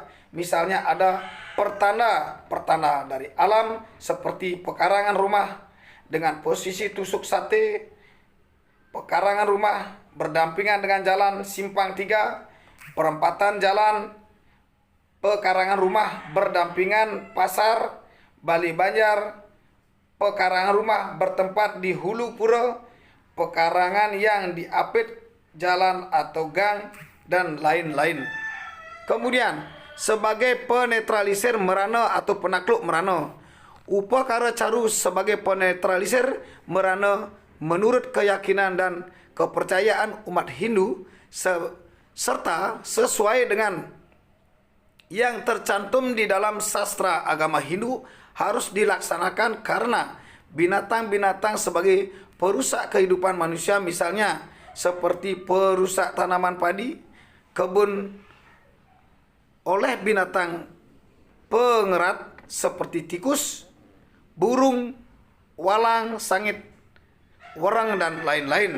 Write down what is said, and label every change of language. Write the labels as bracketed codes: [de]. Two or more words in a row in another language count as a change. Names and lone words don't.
[id] Misalnya ada pertanda dari alam seperti pekarangan rumah dengan posisi tusuk sate, pekarangan rumah berdampingan dengan jalan simpang 3, perempatan jalan, pekarangan rumah berdampingan pasar, Bali Banjar, pekarangan rumah bertempat di hulu pura, pekarangan yang diapit jalan atau gang, dan lain-lain. Kemudian, sebagai penetralisir merana atau penakluk merana, upakara caru sebagai penetralisir merana menurut keyakinan dan kepercayaan umat Hindu serta sesuai dengan yang tercantum di dalam sastra agama Hindu harus dilaksanakan karena binatang-binatang sebagai perusak kehidupan manusia, misalnya seperti perusak tanaman padi, kebun oleh binatang pengerat seperti tikus, burung, walang, sangit, wereng, dan lain-lain.